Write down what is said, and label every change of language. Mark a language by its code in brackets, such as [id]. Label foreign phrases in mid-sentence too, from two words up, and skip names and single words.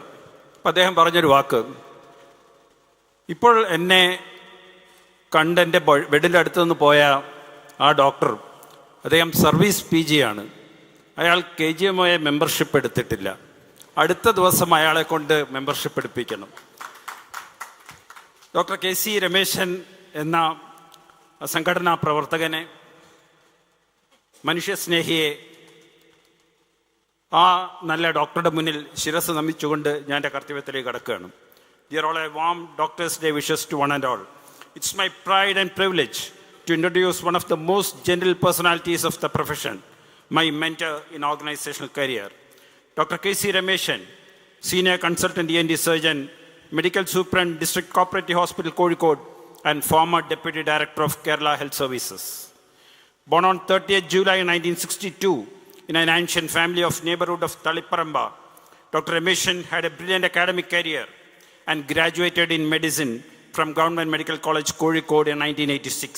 [ml] അപ്പം അദ്ദേഹം പറഞ്ഞൊരു വാക്ക്, ഇപ്പോൾ എന്നെ കണ്ട് എൻ്റെ ബെഡിൻ്റെ അടുത്ത് നിന്ന് പോയ ആ ഡോക്ടർ, അദ്ദേഹം സർവീസ് PG ആണ്, അയാൾ KGMI മെമ്പർഷിപ്പ് എടുത്തിട്ടില്ല, അടുത്ത ദിവസം അയാളെ കൊണ്ട് മെമ്പർഷിപ്പ് എടുപ്പിക്കണം. ഡോക്ടർ KC രമേശൻ എന്ന സംഘടനാ പ്രവർത്തകനെ, മനുഷ്യസ്നേഹിയെ, ആ നല്ല ഡോക്ടറുടെ മുന്നിൽ ശിരസ് നമിച്ചുകൊണ്ട് ഞാൻ എൻ്റെ കർത്തവ്യത്തിലേക്ക് കടക്കുകയാണ്. [en] Dear all, a warm Doctor's Day wishes to one and all. It's my pride and privilege to introduce one of the most gentle personalities of the profession, my mentor in organizational career, Dr. KC Rameshan, Senior Consultant ENT Surgeon, Medical Superintendent, District Cooperative Hospital, Kozhikode, and former Deputy Director of Kerala Health Services. Born on 30th July 1962 in an ancient family of neighborhood of Taliparamba, Dr. Rameshan had a brilliant academic career and graduated in medicine from Government Medical College, Kozhikode in 1986.